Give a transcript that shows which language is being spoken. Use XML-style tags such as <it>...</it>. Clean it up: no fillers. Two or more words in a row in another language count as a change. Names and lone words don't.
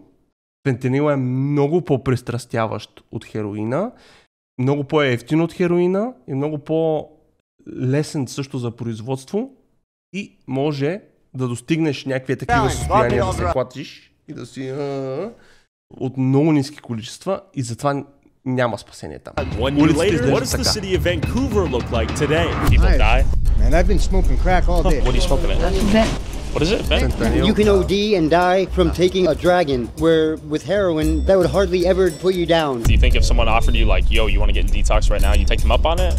<bg>Фентанил е много по-пристрастяващ от хероина, много по-евтин от хероина и много по-лесен също за производство и може да достигнеш някакви такива състояния, да се клатиш и да си от много ниски количества и затова няма спасение там. Улиците изглеждат така.</bg> <en>Man, I've been smoking crack all day. What are you smoking at? What is it? You can OD and die from taking a dragon, where with heroin, that would hardly ever put you down. Do you think if someone offered you like, yo, you want to get in detox right now, you take them up on it?</en>